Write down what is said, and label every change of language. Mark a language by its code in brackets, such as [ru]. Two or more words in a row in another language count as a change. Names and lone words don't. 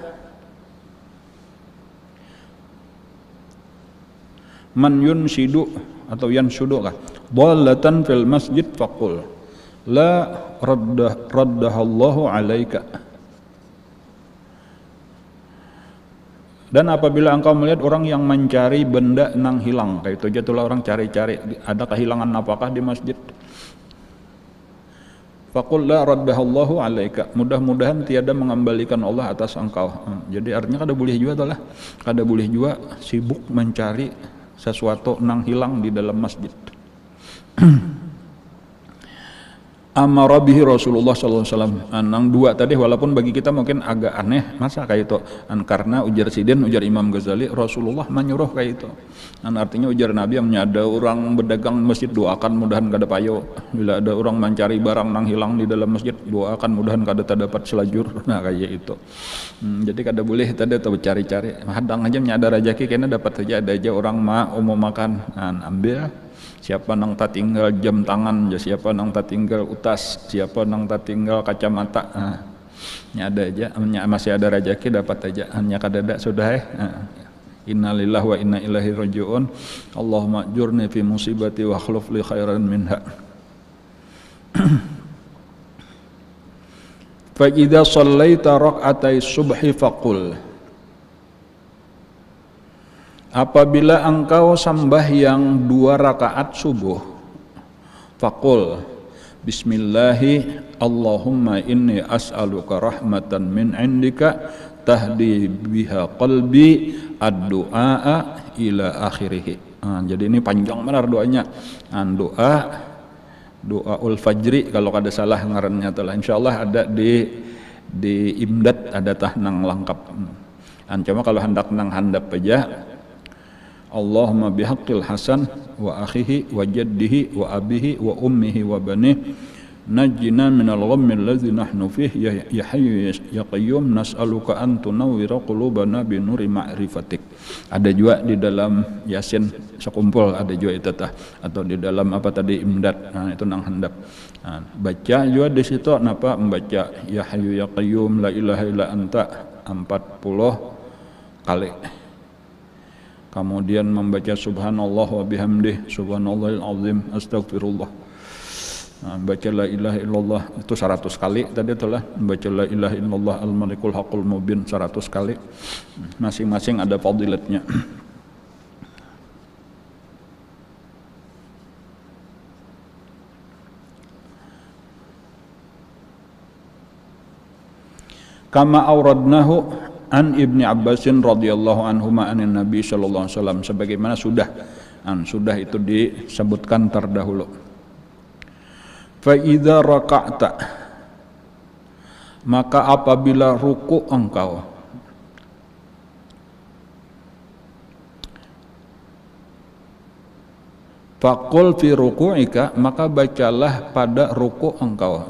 [ar] من ينشد atau ينشد kah ضالة في المسجد فقل لا ردها الله عليك. [bjn] Dan apabila engkau melihat orang yang mencari benda nang hilang, kayak itu aja tulah orang cari-cari ada kehilangan apakah di masjid, [ar] فقل لا ردها الله عليك, [bjn] mudah-mudahan tiada mengembalikan Allah atas engkau. Jadi artinya kada boleh juga lah, kada boleh juga sibuk mencari sesuatu nang hilang di dalam masjid. [ar] أمر به رسول الله صلى الله عليه وسلم. [bjn] Nang dua tadi walaupun bagi kita mungkin agak aneh, masa kayak itu? Karena ujar Sidin, ujar Imam Ghazali, Rasulullah menyuruh kayak itu. Artinya ujar Nabi yang ada orang berdagang masjid, doakan mudahan kada payo. Bila ada orang mencari barang nang hilang di dalam masjid, doakan mudahan kada terdapat selajur. Nah kayak itu. Jadi kada boleh tadi atau cari-cari. Hadang aja ada rezeki kena dapat saja, ada aja orang umum makan, ambil. Siapa nang tak tinggal jam tangan, siapa nang tak tinggal utas, siapa nang tak tinggal kacamata. Ada aja, masih ada rezeki dapat aja. Hanya kadada sudah [ar] إنا لله وإنا إليه راجعون. اللهم أجرني في مصيبتي واخلف لي خيرا منها. فإذا صليت ركعتي الصبح فقل, [bjn] apabila engkau sembahyang 2 rakaat subuh, [ar] فقل بسم الله اللهم إني أسألك رحمة من عندك تهدي بها قلبي الدعاء إلى آخره. [bjn] Jadi ini panjang benar doanya. [ar] دعاء الفجر [bjn] kalau kada salah ngarannya telah insyaallah ada di Imdad ada tah nang lengkap. Cuma kalau hendak nang handap aja [ar] اللهم بحق الحسن وأخيه وجده وأبيه وأمه وبنيه نجنا من الغم الذي نحن فيه يا حي يا قيوم نسألك أن تنور قلوبنا بنور معرفتك. [bjn] Ada juga di dalam Yasin sekumpul ada juga itu tah atau di dalam apa tadi Imdad. Itu nang handap. Baca juga di situ napa membaca [ar] يا حي يا قيوم لا إله إلا أنت [bjn] 40 kali. Kemudian membaca [ar] سبحان الله وبحمده سبحان الله العظيم أستغفر الله. [bjn] Baca [ar] لا إله إلا الله [bjn] itu 100 kali tadi telah membaca [ar] لا إله إلا الله الملك الحق المبين [bjn] 100 kali. Masing-masing ada fadilatnya. [ar] كما أوردناه عن ابن عباس رضي الله عنهما عن النبي صلى الله عليه وسلم [bjn] sebagaimana sudah itu disebutkan terdahulu. [ar] فإذا ركعت [bjn] maka apabila ruku engkau [ar] فقل في ركوعك [bjn] maka bacalah pada ruku engkau.